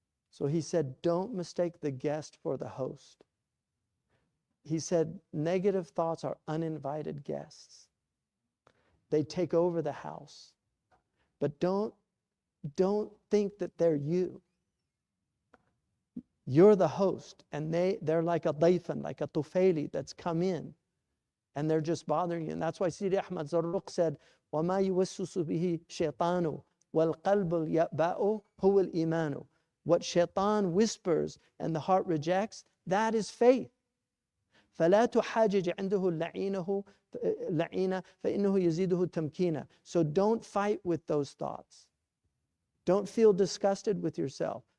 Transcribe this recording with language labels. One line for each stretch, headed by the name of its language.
English: So he said, don't mistake the guest for the host. He said, negative thoughts are uninvited guests. They take over the house. But don't think that they're you. You're the host, and they're like a dayfan, like a tufayli that's come in, and they're just bothering you. And that's why Sidi Ahmad Zarruq said,
Arabic: وَمَا يُوَسُّسُ بِهِ شَيْطَانُ وَالْقَلْبُ الْيَأْبَأُ هُوَ الْإِيمَانُ.
English: What Shaytan whispers and the heart rejects, that is faith.
Arabic: فَلَا تُحَاجِجْ عِنْدَهُ اللَّعِينَ فَإِنَّهُ يَزِيدُهُ تَمْكِينًا.
English: So don't fight with those thoughts. Don't feel disgusted with yourself.